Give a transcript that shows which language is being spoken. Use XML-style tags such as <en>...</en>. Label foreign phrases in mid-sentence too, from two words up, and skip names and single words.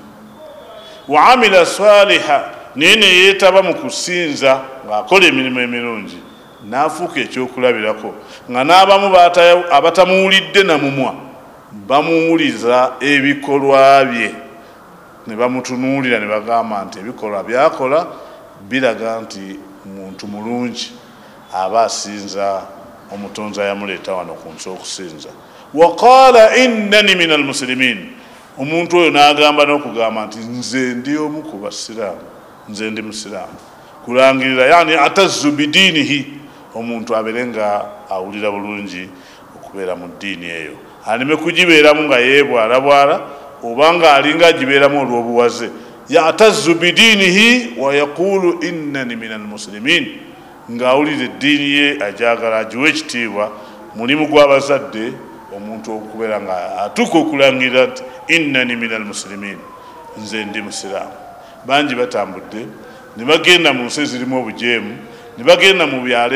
<ar>وعمل صالحا,</ar> <lg>naye ne yeetaba mu kusinza ng'akola emirimu emirungi, n'afuuka ekyokulabirako, nga n'abamu abatamuwulidde namumwa bamuwuliza ebikolwa bye, ne bamutunuulira ne bagamba nti ebikolwa byakola biraga nti muntu mulungi, aba asinza omutonzi ayamuleeta wano ku nsi okusinza.</lg> <ar>وقال إنني من المسلمين,</ar> <lg>omuntu oyo n'agamba n'okugamba nti nze ndi omu ku Basiraamu, nze ndi Musiraamu. Kulangirira</lg> <ar>يعني يعتز بدينه,</ar> <lg>omuntu aberenga awulira bulungi okubeera mu ddiini eyo aleme kugibeeramu nga yeebwalabwala obanga alinga agibeeramu olw'obuwaze</lg> <ar>يعتز بدينه ويقول إنني من</ar> <lg>almuslimin ng'awulira eddiini ye ajagala agiwa ekitiibwa mulimu gw'abazadde omuntu okubeera nga atuuka okulangirira nti</lg> <ar>إنني من المسلمين</ar> <lg>nze ndi musiraamu bangi batambudde ne bagenda mu nsi ezirimu obujeemu ne bagenda mu byalo</lg>